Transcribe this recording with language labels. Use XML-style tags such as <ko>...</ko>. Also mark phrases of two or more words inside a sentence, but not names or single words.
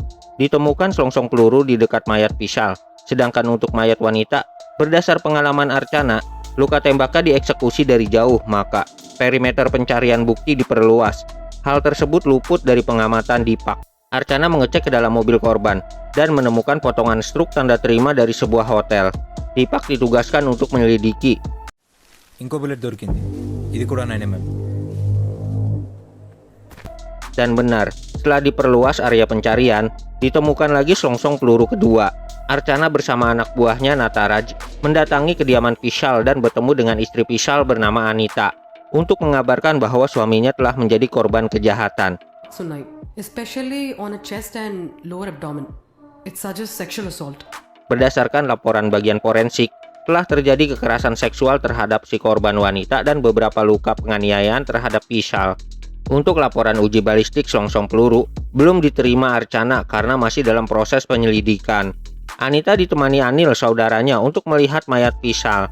<id>Ditemukan selongsong peluru di dekat mayat Vishal. Sedangkan untuk mayat wanita, berdasar pengalaman Archana, luka tembaknya dieksekusi dari jauh, maka perimeter pencarian bukti diperluas. Hal tersebut luput dari pengamatan Deepak. Archana mengecek ke dalam mobil korban dan menemukan potongan struk tanda terima dari sebuah hotel. Deepak ditugaskan untuk menyelidiki.</id> <te>ఇంకో బుల్లెట్ దొరికింది ఇది కూడా 9mm.</te> <id>Dan benar, setelah diperluas area pencarian, ditemukan lagi selongsong peluru kedua. Archana bersama anak buahnya Nataraj mendatangi kediaman Vishal dan bertemu dengan istri Vishal bernama Anita untuk mengabarkan bahwa suaminya telah menjadi korban kejahatan.</id> <en>Tonight, especially on a chest and lower abdomen. It suggests sexual assault.</en> <id>Berdasarkan laporan bagian forensik, telah terjadi kekerasan seksual terhadap si korban wanita dan beberapa luka penganiayaan terhadap Vishal. Untuk laporan uji balistik selongsong peluru, belum diterima Archana karena masih dalam proses penyelidikan. Anita ditemani Anil, saudaranya, untuk melihat mayat Vishal.</id>